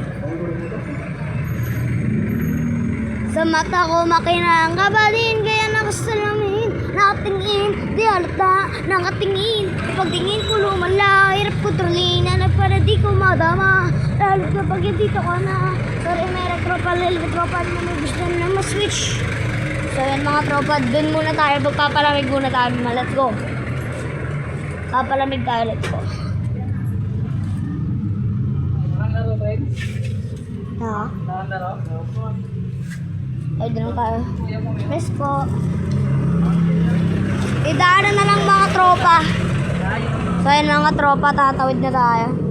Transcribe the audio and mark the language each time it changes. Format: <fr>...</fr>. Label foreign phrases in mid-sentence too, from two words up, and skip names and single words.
<tl>Sa mata ko makinang kabalin, kaya nakasalamin, nakatingin, di halata, nakatingin, pagtingin ko lumala, hirap ko trolina, para di ko madama, lalo kapag dito ka na, sorry may tropa na may gusto na ma-switch. So yan mga tropa, dun muna tayo, magpapalamig muna tayo,</tl> <en>let's go.</en> <tl>Papalamig tayo,</tl> <en>let's go.</en> <tl>Nakalaro, Fred? Ha? Nakalaro? Ay, doon tayo. Yes po. Idaanan na lang mga tropa. So yun mga tropa, tatawid na tayo.</tl>